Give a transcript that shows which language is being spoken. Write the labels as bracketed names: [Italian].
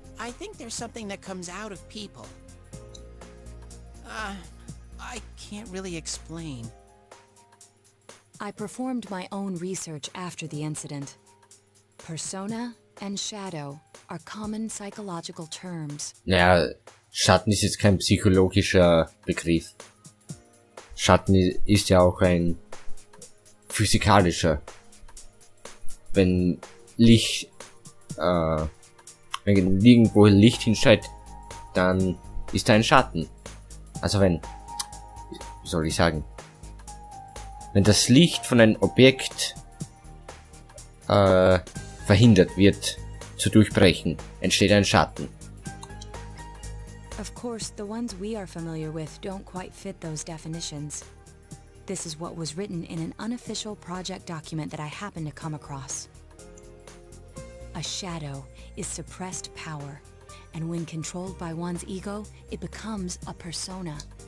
[English] I think there's something that comes out of people. I can't really explain. I performed my own research after the incident. Persona and shadow are common psychological terms. [German] Naja, Schatten ist jetzt kein psychologischer Begriff. Schatten ist ja auch ein physikalischer. Wenn Licht, wenn irgendwo Licht hinscheint, dann ist da ein Schatten. Also wenn, wie soll ich sagen, wenn das Licht von einem Objekt verhindert wird zu durchbrechen, entsteht ein Schatten. [English] Of course, the ones we are familiar with don't quite fit those definitions. This is what was written in an unofficial project document that I happened to come across. A shadow is suppressed power, and when controlled by one's ego, it becomes a persona.